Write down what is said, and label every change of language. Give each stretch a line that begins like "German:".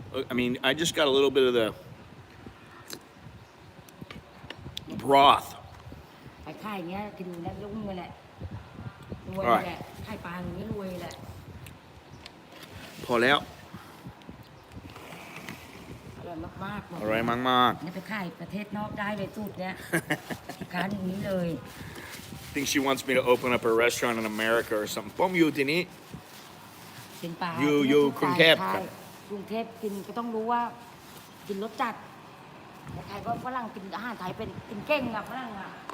English: I mean, I just got a little bit of the broth.
Thai: ไปค่ายเงี้ยกินแล้วรุ่งเลยแหละรวยแหละค่ายปลาอย่างนี้รวยแหละ พอแล้ว อร่อยมากๆ อร่อยมาก นี่ไปค่ายประเทศนอกได้เลยสูตรเนี้ยร้านอย่างนี้เลย
English: I think she wants me to open up a restaurant in America or something.
Thai: ผมอยู่ที่นี้ เป็นปลา อยู่กรุงเทพ ใช่กรุงเทพกินก็ต้องรู้ว่ากินรสจัดใครก็ฝรั่งกินอาหารไทยเป็นกินเก่งกับฝรั่งอ่ะ